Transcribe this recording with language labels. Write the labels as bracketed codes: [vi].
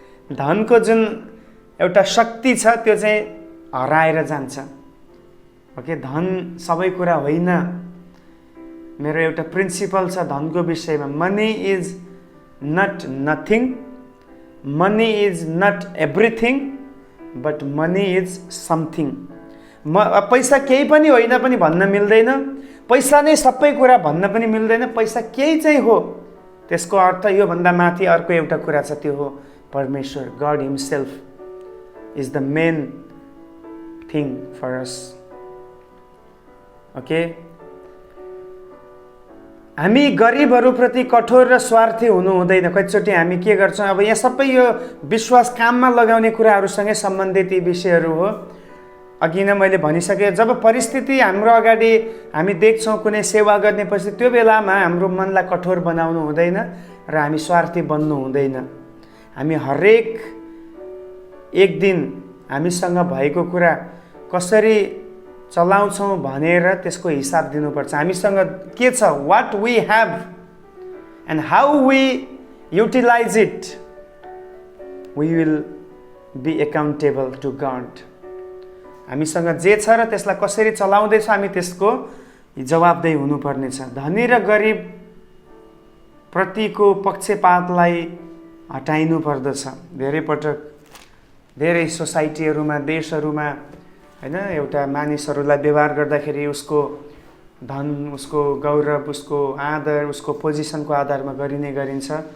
[ne] धनको जुन एउटा शक्ति छ त्यो चाहिँ हराएर जान्छ। ओके, धन सबै कुरा होइन। मेरो एउटा प्रिन्सिपल छ धनको विषयमा। [en] Money is not nothing, money is not everything, but money is something. [ne] पैसा केही पनि होइन पनि भन्न मिल्दैन, पैसा नै सबै कुरा भन्न पनि मिल्दैन। पैसा केही चाहिँ हो, त्यसको अर्थ योभन्दा माथि अर्को एउटा कुरा छ, त्यो हो परमेश्वर। [en] God himself is the main thing for us. [ne] Okay, हामी गरिबहरूप्रति कठोर र स्वार्थी हुनु हुँदैन। कतिचोटि हामी के गर्छौँ, अब यहाँ सबै यो विश्वास काममा लगाउने कुराहरूसँगै सम्बन्धित यी विषयहरू हो। अघि नै मैले भनिसकेँ, जब परिस्थिति हाम्रो अगाडि हामी देख्छौँ कुनै सेवा गर्ने परिस्थिति, त्यो बेलामा हाम्रो मनलाई कठोर बनाउनु हुँदैन र हामी स्वार्थी बन्नु हुँदैन। हामी हरेक एक दिन हामीसँग भएको कुरा कसरी चलाउँछौँ भनेर त्यसको हिसाब दिनुपर्छ। हामीसँग के छ, [en] What we have and how we utilize it, we will be accountable to God. [ne] हामीसँग जे छ र त्यसलाई कसरी चलाउँदैछ हामी त्यसको जवाबदेही हुनुपर्नेछ। धनी र गरिब प्रतिको पक्षपातलाई हटाइनु पर्दछ। धेरै पटक धेरै सोसाइटीहरूमा, देशहरूमा हैन, एउटा मानिसहरूलाई व्यवहार गर्दाखेरि उसको धन, उसको गौरव, उसको आदर, उसको पोजिसनको आधारमा गरिन्छ।